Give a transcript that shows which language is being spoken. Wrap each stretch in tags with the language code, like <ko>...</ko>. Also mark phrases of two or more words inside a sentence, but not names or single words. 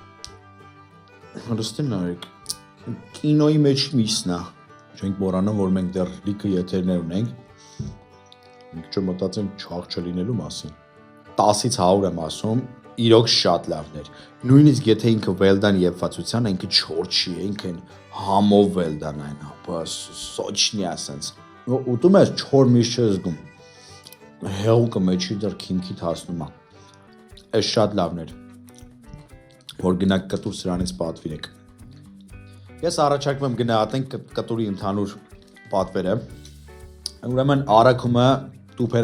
<hy>Հրստին նայեք։ Կինոյի մեջ միսն է։ Չենք մոռանում, որ մենք դեռ լիքը եթերներ ունենք։ Մենք չմտածենք չաղ չլինելու մասին։ 10-ից 100 եմ ասում, իրոք շատ լավն էր։ Նույնիսկ եթե ինքը well-done եփվածության, ինքը չոր չի, ինքն համով well-done այն, բայց սոչնի ասենց։ Ուտում ես չոր միշտ չես զգում։ Հեղուկը մեջի դեռ քիմքիդ հասնում է։ Այս շատ լավն էր։ Որ գնաք կտուր սրանից պատվիրեք։ Ես առաջարկում եմ գնահատենք կտուրի ընդհանուր պատվերը։ Ուրեմն առաքումը Տուփերը</hy>